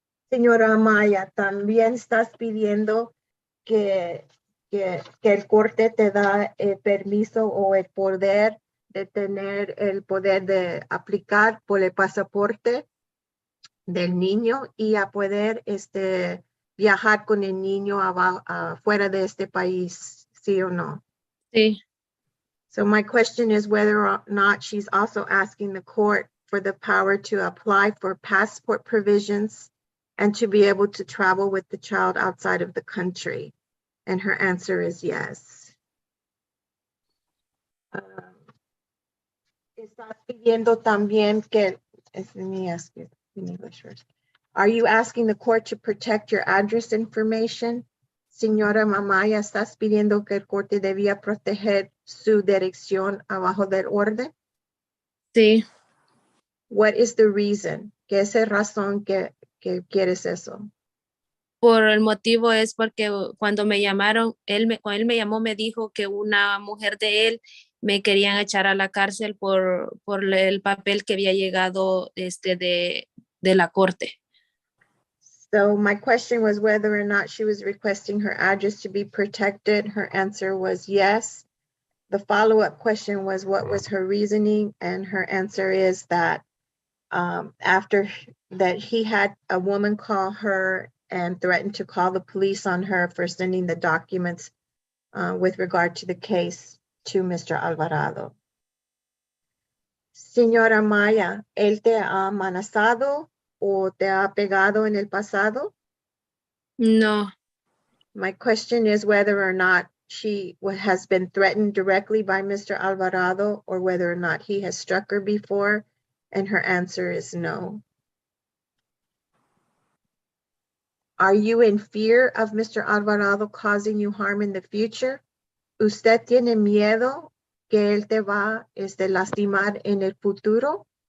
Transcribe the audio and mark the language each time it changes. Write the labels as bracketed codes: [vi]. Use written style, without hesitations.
[es] Señora Amaya, también estás pidiendo que el corte te da el permiso o el poder de tener el poder de aplicar por el pasaporte del niño y a poder viajar con el niño fuera de este país, ¿sí o no? sí, [en] So my question is whether or not she's also asking the court for the power to apply for passport provisions and to be able to travel with the child outside of the country. And her answer is yes. [es] Estás pidiendo también que, [en] let me ask you in English first. Are you asking the court to protect your address information? [es] Señora Amaya, ¿estás pidiendo que el corte debía proteger su dirección abajo del orden? sí, [en] What is the reason? [es] ¿Qué es la razón que quieres eso? por el motivo es porque cuando me llamaron, cuando él me llamó, me dijo que una mujer de él me querían echar a la cárcel por el papel que había llegado de la corte. [en] So my question was whether or not she was requesting her address to be protected. Her answer was yes. The follow-up question was what was her reasoning, and her answer is that after that he had a woman call her and threatened to call the police on her for sending the documents with regard to the case to Mr. Alvarado. [es] Señora Maya, ¿él te ha amenazado o te ha pegado en el pasado? No, [en] My question is whether or not she has been threatened directly by Mr. Alvarado or whether or not he has struck her before, and her answer is no. Are you in fear of Mr. Alvarado causing you harm in the future? [es] ¿Usted tiene miedo que él te va a lastimar en el futuro?